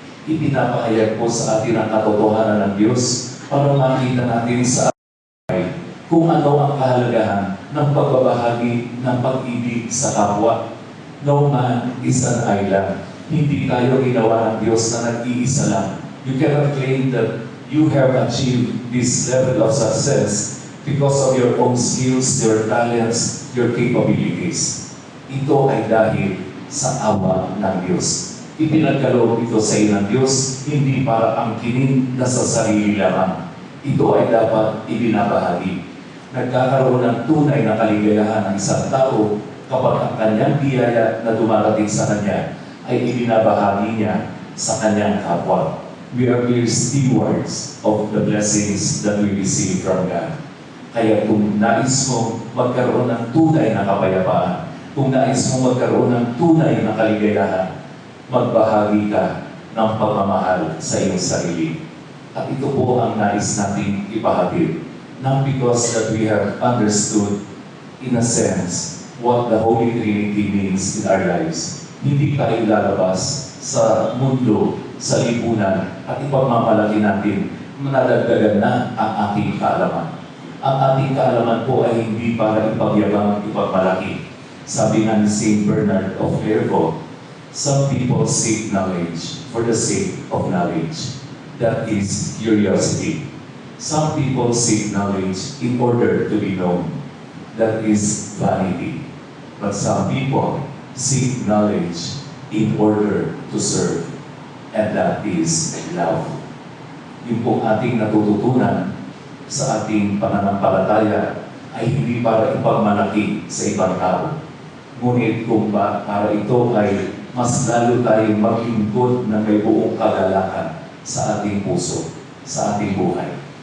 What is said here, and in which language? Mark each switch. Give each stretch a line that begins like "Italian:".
Filipino: Ipinapahayag po sa atin ang katotohanan ng Diyos para makita natin sa atin kung ano ang kahalagahan ng pagbabahagi ng pag-ibig sa kapwa.
English: No man is an island.
Filipino: Hindi tayo ginawa ng Diyos na nag-iisa lang.
English: You cannot claim that you have achieved this level of success because of your own skills, your talents, your capabilities.
Filipino: Ito ay dahil sa awa ng Diyos. Ipinagkaloob ito sa iyo ng Diyos, hindi para angkinin na sa sarili lamang. Ito ay dapat ibinabahagi. Nagkakaroon ng tunay na kaligayahan ng isang tao kapag ang kanyang biyaya na dumarating sa kanya ay ibinabahagi niya sa kanyang kapwa.
English: We are mere stewards of the blessings that we receive from God.
Filipino: Kaya kung nais mo magkaroon ng tunay na kapayapaan, kung nais mo magkaroon ng tunay na kaligayahan, magbahagi ka ng pagmamahal sa iyong sarili. At ito po ang nais nating ipahatid.
English: Not because that we have understood, in a sense, what the Holy Trinity means in our lives.
Filipino: Hindi tayo lalabas sa mundo, sa lipunan, at ipagmamalaki natin, manadagdagan na ang ating kaalaman. Ang ating kaalaman po ay hindi para ipagyabang, ipagmalaki. Sabi nga ni St.
English: Bernard of Clairvaux, some people seek knowledge for the sake of knowledge. That is curiosity. Some people seek knowledge in order to be known. That is vanity. But some people seek knowledge in order to serve. And that is love.
Filipino: Yung pong ating natututunan sa ating pananampalataya ay hindi para ipagmalaki sa ibang tao. Ngunit kung para ito ay mas lalo tayong maglingkod ng may buong kagalakan sa ating puso, sa ating buhay.